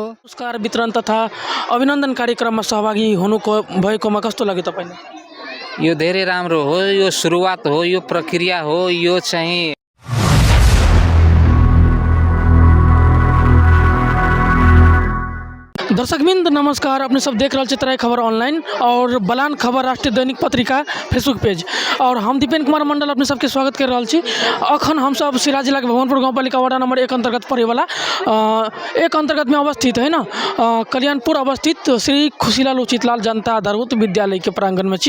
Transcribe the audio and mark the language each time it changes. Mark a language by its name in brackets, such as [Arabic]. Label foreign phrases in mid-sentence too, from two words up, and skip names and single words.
[Nepali] पुरस्कार वितरण तथा अभिनन्दन कार्यक्रममा सहभागी हुनुको भएकोमा कस्तो लाग्यो तपाईलाई? यो धेरै राम्रो हो, यो सुरुवात हो, यो प्रक्रिया हो, यो चाहिँ [Maithili] दर्शकबिंद नमस्कार, अपने सब देख रहे तराई खबर ऑनलाइन और बलान खबर राष्ट्रीय दैनिक पत्रिका [English] Facebook page [Maithili] और हम दीपेन कुमार मंडल अपने सबके स्वागत कर रहा छी। अखन हम सब सिराज जिला के भगवानपुर गाउँपालिका वार्ड नंबर 1 अंतर्गत पड़े वाला एक अंतर्गत में अवस्थित है ना कल्याणपुर अवस्थित श्री खुशीलाल उचितलाल जनता आधारभूत विद्यालय के प्रांगण में छी।